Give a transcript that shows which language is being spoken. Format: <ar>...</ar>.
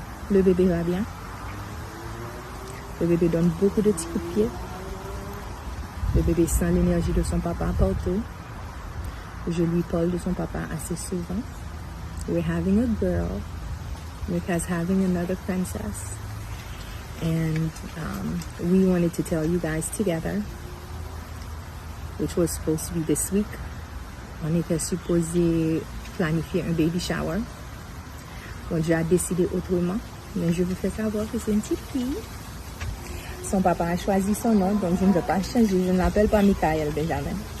<fr>Le bébé va bien. Le bébé donne beaucoup de petits coups de pied. Le bébé sent l'énergie de son papa partout. Je lui parle de son papa assez souvent.</fr> <en>We're having a girl. Mika's having another princess. And we wanted to tell you guys together, which was supposed to be this week.</en> <fr>On était supposé planifier un baby shower. Bon, Dieu a décidé autrement, mais je vous fais savoir que c'est une petite fille. Son papa a choisi son nom, donc je ne vais pas changer. Je ne l'appelle pas Mikael Benjamin.</fr>